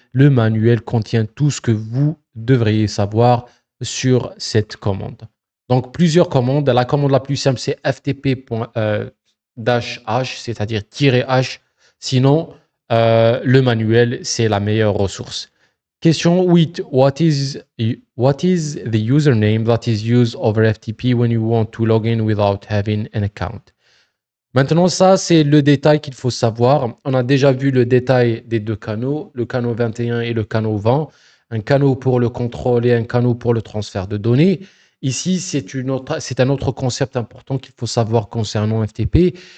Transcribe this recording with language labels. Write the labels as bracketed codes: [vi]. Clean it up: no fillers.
[fr] Le manuel contient tout ce que vous devriez savoir sur cette commande. Donc, plusieurs commandes. La commande la plus simple, c'est ftp-h, c'est-à-dire -h. Sinon, le manuel, c'est la meilleure ressource. Question 8. [en] What is the username that is used over FTP when you want to log in without having an account? [fr] Maintenant, ça, c'est le détail qu'il faut savoir. On a déjà vu le détail des deux canaux, le canal 21 et le canal 20. Un canal pour le contrôle et un canal pour le transfert de données. Ici, c'est un autre concept important qu'il faut savoir concernant FTP.